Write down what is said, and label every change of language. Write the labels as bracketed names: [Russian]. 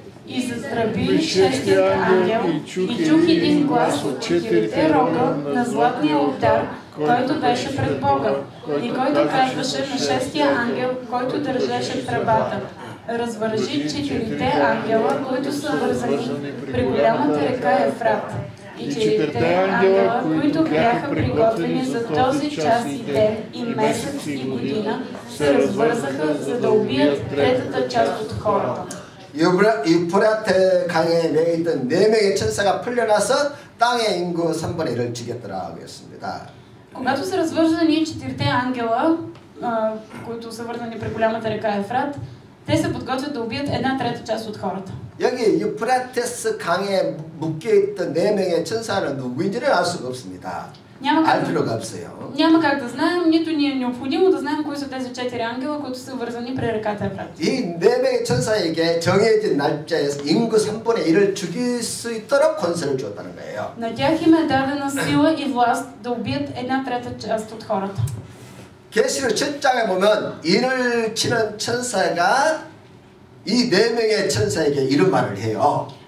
[Bulgarian] И затръби 6-тият ангел и чух един глас от 4 рога на златния олтар, който беше пред Бога, и който казваше на 6-тия ангел, който държеше тръбата: развържи 4-те ангела, които са вързани при голямата река Ефрат. И 4-те ангела, които бяха приготвени за този час и ден, и месец, и година, се развързаха, за да убият третата част от хората. [Korean] 유프라테 강에 매있던 4명의 천사가 풀려나서 땅의 인구 3분의 1을 죽였더라 하였습니다. [Bulgarian] Когато са развързани 4-те ангела, които са вързани при голямата река Ефрат, те се подготвят да убият 1/3 част от хората. [Korean] 여기 유프라테스 강에 묶여있던 4명의 천사는 누구인지는 알 수가 없습니다. 알 필요가 없어요. [Bulgarian] Няма как да знаем, нито ни е необходимо да знаем кои са тези 4 ангела, които са вързани при реката Ефрат. [Korean] 이 4명의 천사에게 정해진 날짜에서 인구 3분의 1을 죽일 수 있도록 권세를 주었다는 거예요. [Bulgarian] На тях им е дадена сила и власт да убият 1/3 част от хората. [Korean] 계시록 7장에 보면 인을 치는 천사가 이 4명의 천사에게 이런 말을 해요.